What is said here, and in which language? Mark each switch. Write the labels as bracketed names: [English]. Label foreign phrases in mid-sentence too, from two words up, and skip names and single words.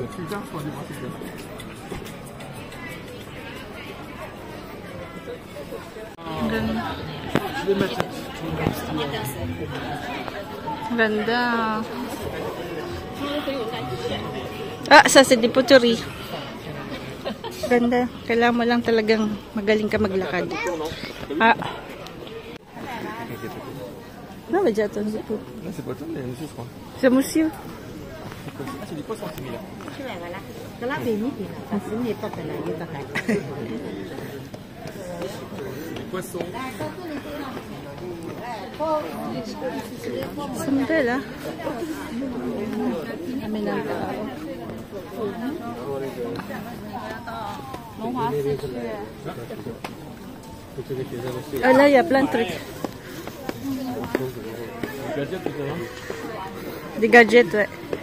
[French] Putain, je crois que c'est bien. Je vais mettre. [Filipino] Ganda. [French] Ah, ça c'est des poteries. [Filipino] Ganda. Kailangan mo lang talagang magaling ka maglakad. [French] Ah. Non, mais déjà, c'est tout. Là, c'est pas toi, mais monsieur, je crois. C'est monsieur. Ah, c'est des poissons similaires. Des poissons. C'est belle, hein? [Filipino] Kami lang tao. [French] Ah là, il y a plein de trucs. Des gadgets, ouais.